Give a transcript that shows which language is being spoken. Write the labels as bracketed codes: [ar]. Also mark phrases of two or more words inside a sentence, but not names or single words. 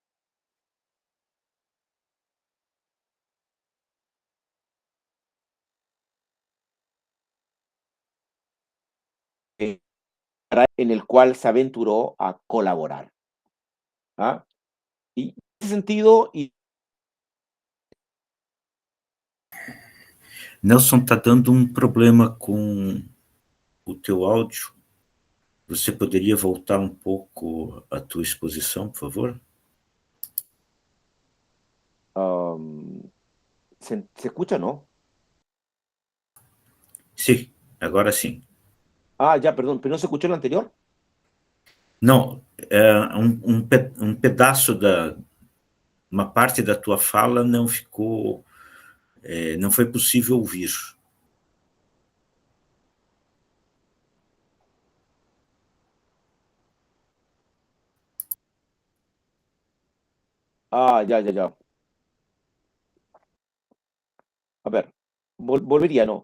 [es] En el cual se aventuró a colaborar. ¿Ah? Y en ese sentido... [pt] Nelson, está dando problema com o teu áudio. Você poderia voltar pouco a tua exposição, por favor? [es] ¿Se escucha, no? Sí, [pt] agora sim. [es] Ah, ya, perdón, ¿pero no se escuchó lo anterior? [pt] Não, um pedaço uma parte da tua fala não ficou, não foi possível ouvir. [es] Ah, ya. A ver, volvería, no.